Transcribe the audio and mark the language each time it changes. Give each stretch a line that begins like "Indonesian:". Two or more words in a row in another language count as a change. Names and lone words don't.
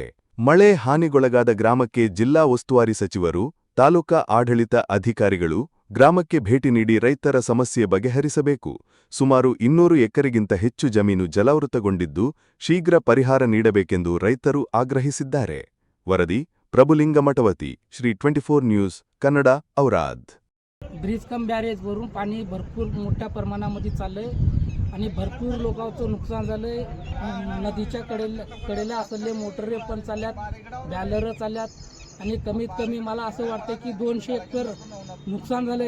Kannada: ಮಳೆ ಹಾನಿಗೊಳಗಾದ ಗ್ರಾಮಕ್ಕೆ ಜಿಲ್ಲಾ ಉಸ್ತುವಾರಿ ಸಚಿವರು, ತಾಲೂಕಾ ಆಡಳಿತ ಅಧಿಕಾರಿಗಳು ಗ್ರಾಮಕ್ಕೆ ಭೇಟಿ ನೀಡಿ ರೈತರ ಸಮಸ್ಯೆ ಬಗೆಹರಿಸಬೇಕು. ಸುಮಾರು 200 ಎಕರೆಗಿಂತ ಹೆಚ್ಚು ಜಮೀನು ಜಲಾವೃತಗೊಂಡಿದ್ದು ಶೀಘ್ರ ಪರಿಹಾರ ನೀಡಬೇಕೆಂದು ರೈತರು ಆಗ್ರಹಿಸಿದ್ದಾರೆ. ವರದಿ ಪ್ರಭುಲಿಂಗ मटवती, श्री 24 न्यूज कन्नड, औराद.
English: bridge cum barrage
Marathi: वरून पाणी भरपूर मोठ्या प्रमाणामध्ये चाललंय आणि भरपूर लोकांचं नुकसान झालंय. नदीच्या कडेला असलेले मोटरे पण चालल्यात, बॅलर चालल्यात आणि कमीत कमी मला असं वाटतं की 200 एकर नुकसान झालंय.